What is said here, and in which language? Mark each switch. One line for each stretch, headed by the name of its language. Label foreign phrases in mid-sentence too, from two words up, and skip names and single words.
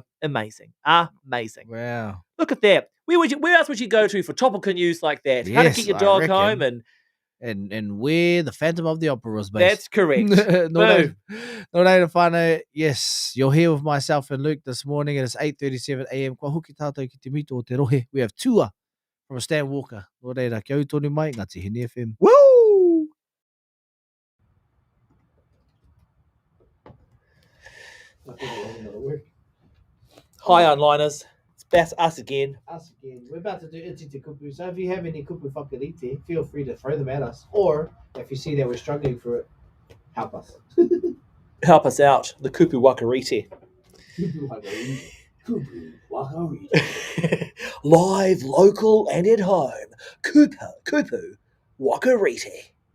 English: Amazing. Amazing. Wow. Look at that. Where else would you go to for topical news like that? How to Yes, get your I dog reckon. home and where the Phantom of the Opera was based. That's correct. No, whānau. Yes, you're here with myself and Luke this morning. It is 8:37 a.m.
Māori: Kua hoki tātou ki te mito o te rohe.
English: We have Tua from Stan Walker.
Māori: Nō reira, kia tonu mai, Ngāti Hine FM.
English: Woo! Hi, onliners. It's us again. Us again. We're about to do Iti Te Kupu. So if you have any
Māori: kupu whakarite,
English: feel free to throw them at us. Or if you see that we're struggling for it, help us. Help us out. The
Māori: Kupu Wakarite. Kupu Wakarite. Kupu Wakarite.
English: Live, local, and at home.
Māori: Kupu Wakarite.